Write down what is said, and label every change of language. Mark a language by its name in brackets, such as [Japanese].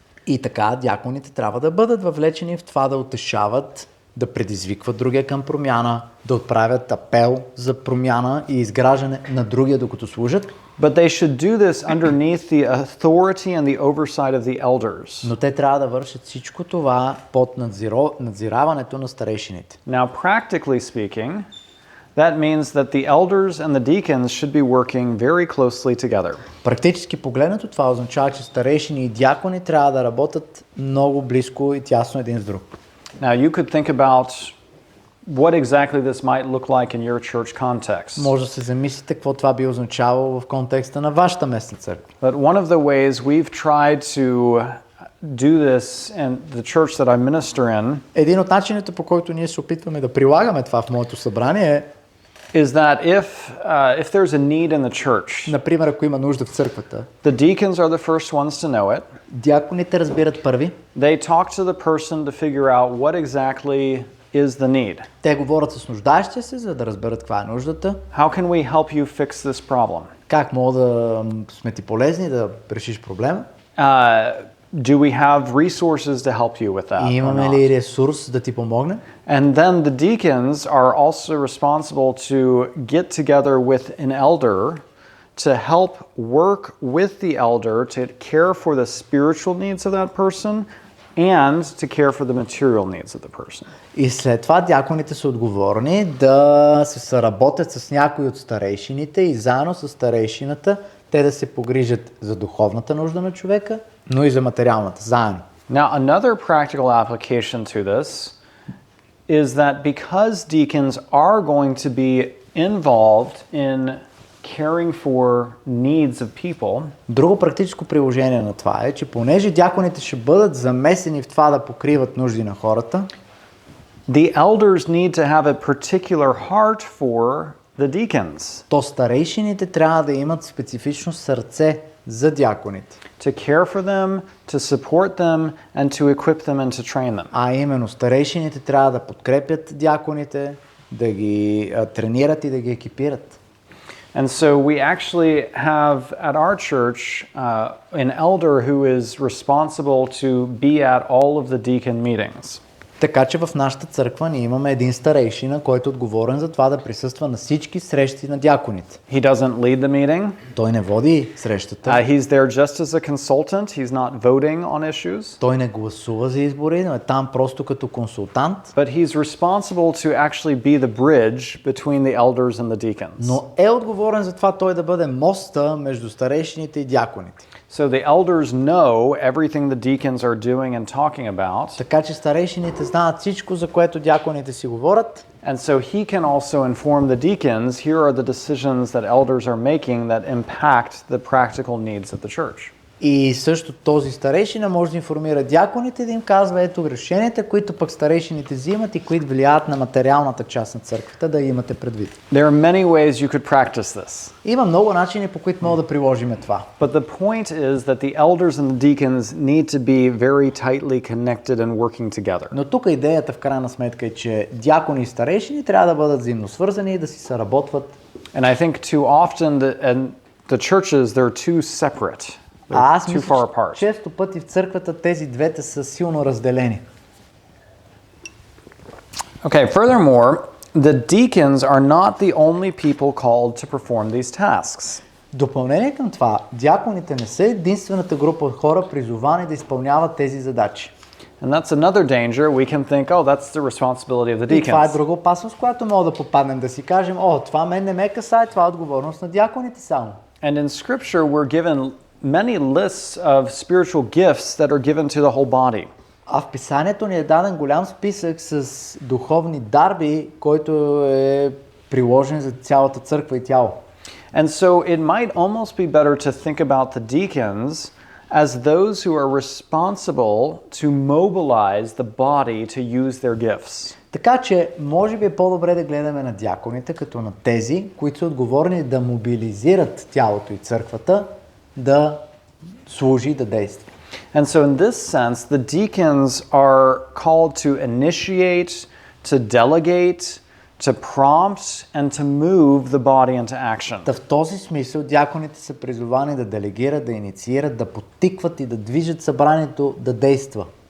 [Bulgarian] И така, дяконите трябва да бъдат въвлечени в това да утешават, да предизвикват другия към промяна, да отправят апел за промяна и изграждане на другия докато служат. [English] But they should do this underneath the authority and the oversight of the elders. [Bulgarian] Но те трябва да вършат всичко това под надзираването на старейшините. [English] Now, practically speaking, that means that the elders and the deacons should be working very closely together. [Bulgarian] Практически погледнато това означава, че старейшини и дякони трябва да работят много близко и тясно един с друг. [English] Now, you could think about what exactly this might look like in your church context. [Bulgarian] Може да се замислите какво това би означавало в контекста на вашата местна църква. [English] But one of the ways we've tried to do this in the church that I minister in [Bulgarian] Един от начините, по който ние се опитваме да прилагаме това в моето събрание е, [English] is that if there's a need in the church, [Bulgarian] например, ако има нужда в църквата, [English] the deacons are the first ones to know it. [Bulgarian] дяконите разбират първи. [English] They talk to the person to figure out what exactly is the need. [Bulgarian] Те говорят с нуждаещия се, за да разберат каква е нуждата. [English] How can we help you fix this problem? [Bulgarian] Как мога да сме ти полезни да решиш проблема? [English] Do we have resources to help you with that? [Bulgarian] И имаме [English] not? [Bulgarian] ли ресурс да ти помогне? [English] And then the deacons are also responsible to get together with an elder to help work with the elder to care for the spiritual needs of that person and to care for the material needs of the person. [Bulgarian] И след това дяконите са отговорни да се съработят с някои от старейшините и заедно с старейшината те да се погрижат за духовната нужда на човека, но и за материалната, заедно. [English] Now, another practical application to this is that because deacons are going to be involved in caring for needs of people, [Bulgarian] Друго практическо приложение на това е, че понеже дяконите ще бъдат замесени в това да покриват нужди на хората, [English] the elders need to have a particular heart for the deacons, [Bulgarian] то старейшините трябва да имат специфично сърце за дяконите. [English] to care for them, to support them, and to equip them and to train them. [Bulgarian] А именно старейшините трябва да подкрепят дяконите, да ги тренират и да ги екипират. [English] And so we actually have at our church an elder who is responsible to be at all of the deacon meetings. [Bulgarian] Така че в нашата църква ние имаме един старейшина, който е отговорен за това да присъства на всички срещи на дяконите. [English] He doesn't lead the meeting. [Bulgarian] Той не води срещата, [English] He's there just as a consultant. He's not voting on issues. [Bulgarian] той не гласува за избори, но е там просто като консултант, [English] But he's responsible to actually be the bridge between the elders and the deacons. [Bulgarian] но е отговорен за това той да бъде моста между старейшините и дяконите. [English] So the elders know everything the deacons are doing and talking about. [Bulgarian] Така че старейшините знаят всичко, за което дяконите си говорят. [English] And so he can also inform the deacons, here are the decisions that elders are making that impact the practical needs of the church. [Bulgarian] И също този старейшина може да информира дяконите, да им казва ето решенията, които пък старейшините взимат и които влияят на материалната част на църквата, да имате предвид. [English] There are many ways you could practice this. [Bulgarian] Има много начини, по които мога да приложим това. [English] But the point is that the elders and the deacons need to be very tightly connected and working together. [Bulgarian] Но тук идеята в крайна сметка е, че дякони и старейшини трябва да бъдат взаимно свързани и да си съработват. [English] And I think too often the churches, they're too separate. [Bulgarian] А аз [English] They're too [Bulgarian] мисля, [English] far [Bulgarian] че [English] apart. [Bulgarian] често пъти в църквата тези двете са силно разделени. [English] Okay, furthermore, the deacons are not the only people called to perform these tasks. [Bulgarian] Допълнение към това, дяконите не са единствената група от хора, призовани да изпълняват тези задачи. [English] And that's another danger. We can think, oh, that's the responsibility of the [Bulgarian] И това е [English] deacons. [Bulgarian] друга опасност, която мога да попаднем, да си кажем, това мен не ме касае, това е отговорност на дяконите само. [English] And in Scripture, we're given many lists of spiritual gifts that are given to the whole body. [Bulgarian] А в писанието ни е даден голям списък с духовни дарби, който е приложен за цялата църква и тяло. [English] And so it might almost be better to think about the deacons as those who are responsible to mobilize the body to use their gifts. [Bulgarian] Така че, може би е по-добре да гледаме на дяконите като на тези, които са отговорни да мобилизират тялото и църквата, да служи и да действа. [English] And so in this sense, the deacons are called to initiate, to delegate, to prompt and to move the body into action. [Bulgarian] Та в този смисъл дяконите са призовани да делегират, да инициират, да подтикват и да движат събранието да действа.